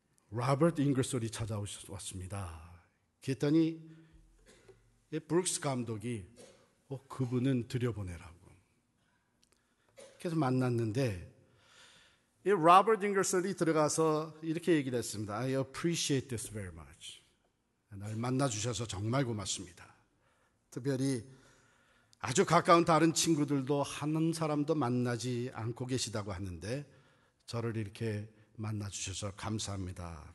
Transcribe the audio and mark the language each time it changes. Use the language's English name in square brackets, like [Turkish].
[Korean] 로버트 잉걸솔이 찾아왔습니다. 그랬더니 브룩스 감독이 그분은 들여보내라고. 그래서 만났는데 이 로버트 잉걸솔이 들어가서 이렇게 얘기를 했습니다. [English] I appreciate this very much. [Korean] 날 만나주셔서 정말 고맙습니다. 특별히 아주 가까운 다른 친구들도 한 사람도 만나지 않고 계시다고 하는데 저를 이렇게 만나주셔서 감사합니다.